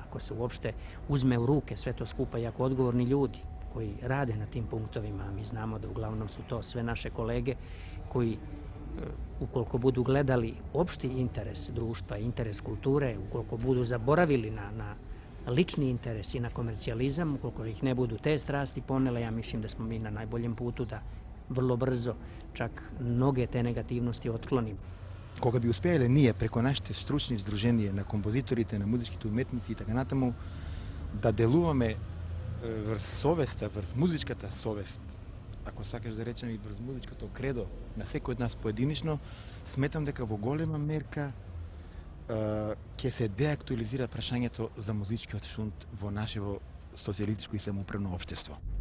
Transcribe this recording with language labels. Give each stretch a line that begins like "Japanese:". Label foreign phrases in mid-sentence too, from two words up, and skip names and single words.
Serbian: ako se uopšte uzme u ruke sve to skupa i ako odgovorni ljudi koji rade na tim punktovima, a mi znamo da uglavnom su to sve naše kolege koji ukoliko budu gledali opšti interes društva, interes kulture, ukoliko budu zaboravili na lični interes i na komercijalizam, ukoliko ih ne budu te strasti ponele, ja mislim da smo mi na najboljem putu da vrlo brzo čak mnoge te negativnosti otklonimo.
Macedonian: кога би успееле ние преко нашите стручни здруженија на композиторите, на музичките уметници и така натаму да делуваме врз совеста, врз музичката совест, ако сакаш да речем и врз музичкото кредо на секој од нас поединично, сметам дека во голема мерка ќе се деактуализира прашањето за музичкиот шунт во нашево социјалистичко и самоуправно општество.